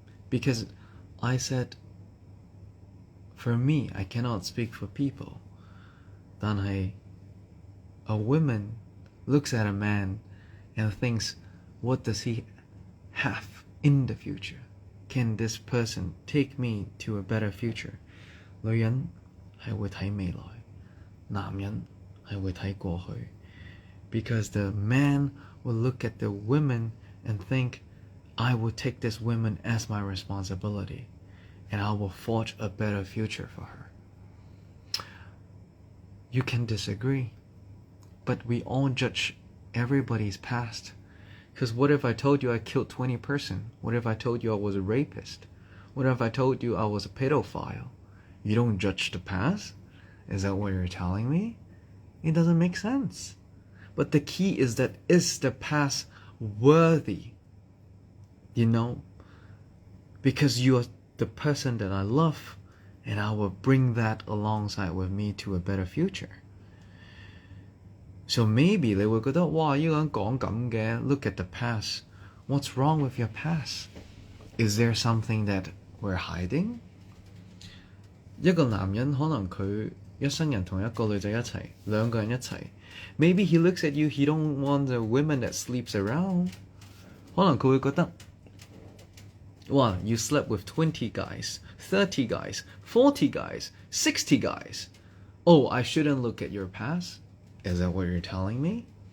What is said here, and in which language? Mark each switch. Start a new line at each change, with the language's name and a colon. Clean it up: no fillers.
English: Because I said, for me, I cannot speak for people. 但係 a woman looks at a man and thinks, what does he have in the future? Can this person take me to a better future?
Cantonese: 女人係會睇未來，男人係會睇過去。
English: Because the man will look at the women and think, I will take this woman as my responsibility, and I will forge a better future for her. You can disagree, but we all judge everybody's past. Because what if I told you I killed 20 person? What if I told you I was a rapist? What if I told you I was a pedophile? You don't judge the past? Is that what you're telling me? It doesn't make sense. But the key is that, is the past worthy? You know? Because you are the person that I love, and I will bring that alongside with me to a better future. So maybe they will go, wow, you 講咁嘅, look at the past. What's wrong with your past? Is there something that we're hiding?
Cantonese: 一個男人可能佢一生人同一個女仔一齊，兩個人一齊。
English: Maybe he looks at you, he don't want the women that sleeps around. 可能佢會覺得，哇 you slept with 20 guys, 30 guys, 40 guys, 60 guys. Oh, I shouldn't look at your past? Is that what you're telling me?